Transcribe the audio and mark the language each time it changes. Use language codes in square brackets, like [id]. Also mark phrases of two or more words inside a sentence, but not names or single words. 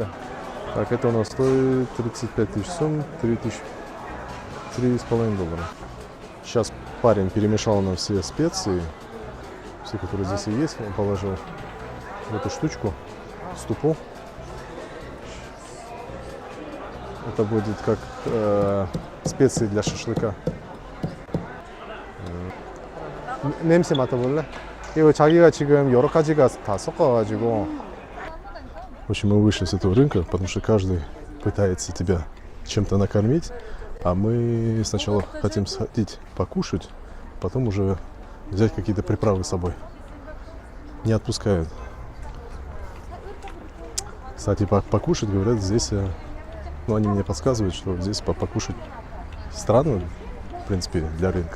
[ru] Так, это у нас стоит 35 тысяч сом, 3,5 доллара. Сейчас парень перемешал нам все специи, все, которые здесь и есть, он положил в эту штучку, ступу. Это будет как специи для шашлыка. [ko] 냄새 맡아볼래? 이거 자기가 지금 여러 가지가 다 섞어가지고. [ru] В общем, мы вышли с этого рынка, потому что каждый пытается тебя чем-то накормить. А мы сначала хотим сходить покушать, потом уже взять какие-то приправы с собой. Не отпускают. Кстати, покушать, говорят, здесь, ну, они мне подсказывают, что здесь покушать странно, в принципе, для рынка.